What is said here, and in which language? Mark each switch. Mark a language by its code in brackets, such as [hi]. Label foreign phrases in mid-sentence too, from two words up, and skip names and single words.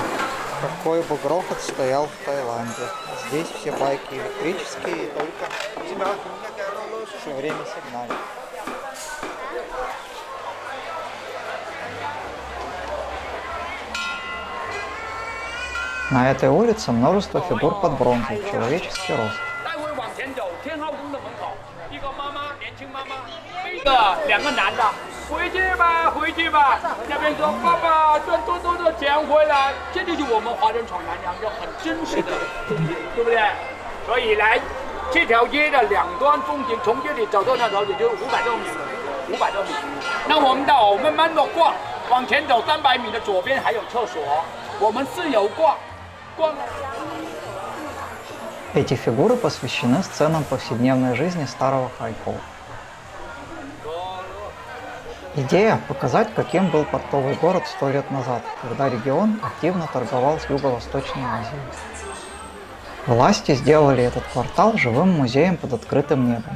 [ru] Какой бы грохот стоял в Таиланде. Здесь все байки электрические, и только все время сигналят. На этой улице множество фигур под бронзой, человеческий рост. [zh] 两个男的，回去吧，回去吧。那边说爸爸赚多多的钱回来，这就是我们华人闯南洋就很真实的东西，对不对？所以来这条街的两端风景，从这里走到那头也就500多米，500多米。那我们到慢慢的逛，往前走300米的左边还有厕所，我们自由逛，逛。 [ru] Эти фигуры посвящены сценам повседневной жизни старого Хайкоу. Идея – показать, каким был портовый город 100 лет назад, когда регион активно торговал с Юго-Восточной Азией. Власти сделали этот квартал живым музеем под открытым небом.